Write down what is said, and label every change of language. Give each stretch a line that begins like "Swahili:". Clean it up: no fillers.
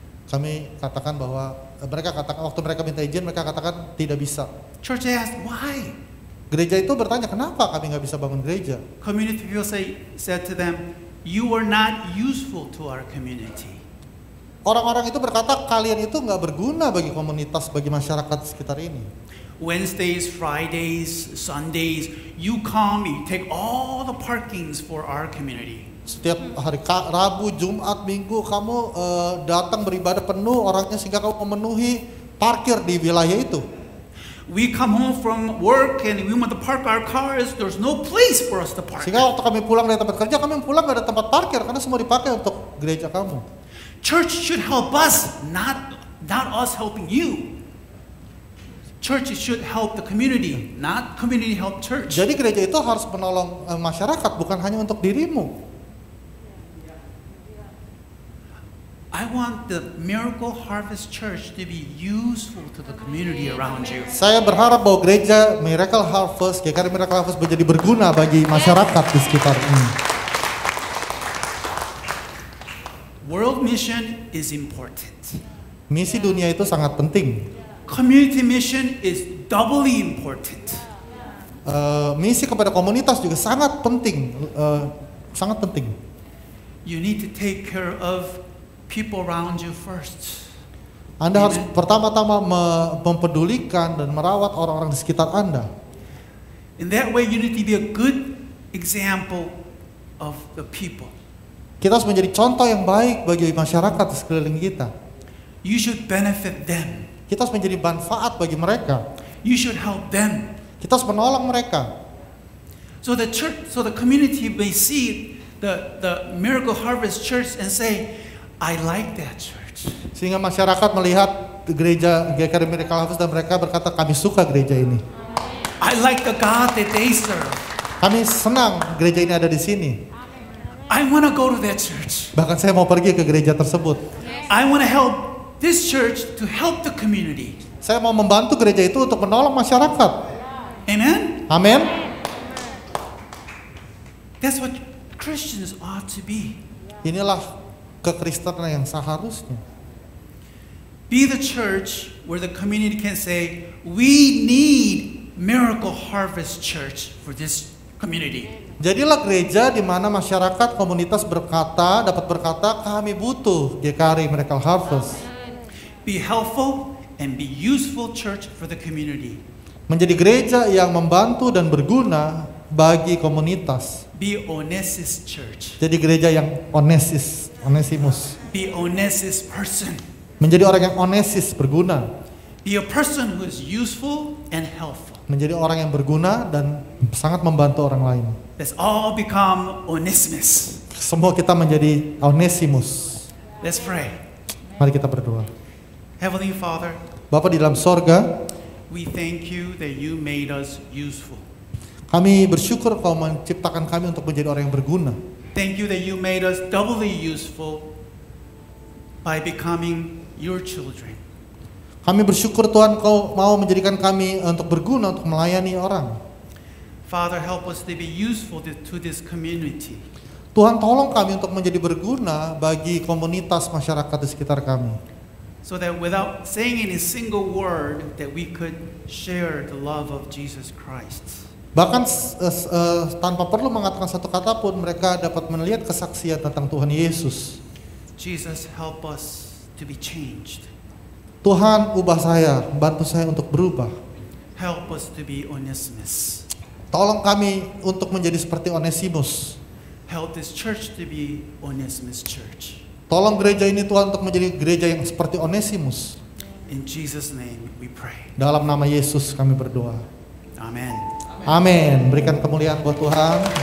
Indonesian: Kami katakan bahwa waktu mereka minta izin mereka katakan tidak bisa.
English: Church asked, why?
Indonesian: Gereja itu bertanya, kenapa kami nggak bisa bangun gereja?
English: Community people said to them, you are not useful to our community.
Indonesian: Orang-orang itu berkata, kalian itu nggak berguna bagi komunitas, bagi masyarakat sekitar ini.
English: Wednesdays, Fridays, Sundays, you come, you take all the parkings for our community.
Indonesian: Setiap hari Rabu, Jumat, Minggu kamu datang beribadah penuh orangnya sehingga kamu memenuhi parkir di wilayah itu.
English: We come home from work and we want to park our cars. There's no place for us to park.
Indonesian: Sehingga waktu kami pulang dari tempat kerja, kami pulang gak ada tempat parkir karena semua dipakai untuk gereja kamu.
English: Church should help us, not us helping you. Church should help the community, not community help church.
Indonesian: Jadi gereja itu harus menolong masyarakat, bukan hanya untuk dirimu.
English: I want the Miracle Harvest Church to be useful to the community around you.
Indonesian: Saya berharap bahwa gereja Miracle Harvest, GKR Miracle Harvest menjadi berguna bagi masyarakat di sekitar ini.
English: World mission is important.
Indonesian: Misi dunia itu sangat penting.
English: Community mission is doubly important.
Indonesian: Misi kepada komunitas juga sangat penting, sangat penting.
English: You need to take care of people around you first.
Indonesian: Anda harus pertama-tama mempedulikan dan merawat orang-orang di sekitar Anda.
English: In that way, you need to be a good example of the people.
Indonesian: Kita harus menjadi contoh yang baik bagi masyarakat di sekeliling kita.
English: You should benefit them.
Indonesian: Kita harus menjadi manfaat bagi mereka.
English: You should help them.
Indonesian: Kita harus menolong mereka.
English: So the church, so the community may see the Miracle Harvest Church and say, I like that church.
Indonesian: Sehingga masyarakat melihat gereja GKR Miracle Harvest dan mereka berkata, kami suka gereja ini.
English: I like the God that they serve.
Indonesian: Kami senang gereja ini ada di sini.
English: I want to go to that church.
Indonesian: Bahkan saya mau pergi ke gereja tersebut.
English: I want to help this church to help the community.
Indonesian: Saya mau membantu gereja itu untuk menolong masyarakat.
English: Amen?
Indonesian: Amin.
English: That's what Christians ought to be.
Indonesian: Inilah kekristenan yang seharusnya.
English: Be the church where the community can say, we need Miracle Harvest Church for this community.
Indonesian: Jadilah gereja di mana masyarakat komunitas dapat berkata, kami butuh GKR Miracle Harvest.
English: Be helpful and be useful church for the community.
Indonesian: Menjadi gereja yang membantu dan berguna bagi komunitas.
English: Be Onesimus church.
Indonesian: Jadi gereja yang Onesimus.
English: Be Onesimus person.
Indonesian: Menjadi orang yang onesis, berguna.
English: Be a person who is useful and helpful.
Indonesian: Menjadi orang yang berguna dan sangat membantu orang lain.
English: Let's all become Onesimus.
Indonesian: Semua kita menjadi Onesimus.
English: Let's pray.
Indonesian: Mari kita berdoa.
English: Heavenly Father,
Indonesian: Bapa di dalam sorga,
English: we thank you that you made us useful.
Indonesian: kami bersyukur Kau menciptakan kami untuk menjadi orang yang berguna.
English: Thank you that you made us doubly useful by becoming your children.
Indonesian: Kami bersyukur Tuhan Kau mau menjadikan kami untuk berguna untuk melayani orang.
English: Father, help us to be useful to this community.
Indonesian: Tuhan tolong kami untuk menjadi berguna bagi komunitas masyarakat di sekitar kami.
English: So that without saying any single word, that we could share the love of Jesus Christ.
Indonesian: Bahkan tanpa perlu mengatakan satu kata pun mereka dapat melihat kesaksian tentang Tuhan Yesus.
English: Jesus, help us to be changed.
Indonesian: Tuhan ubah saya, bantu saya untuk berubah.
English: Help us to be Onesimus.
Indonesian: Tolong kami untuk menjadi seperti Onesimus.
English: Help this church to be Onesimus church.
Indonesian: Tolong gereja ini Tuhan untuk menjadi gereja yang seperti Onesimus.
English: In Jesus' name we pray.
Indonesian: Dalam nama Yesus kami berdoa.
English: Amen.
Indonesian: Amin. Berikan kemuliaan buat Tuhan.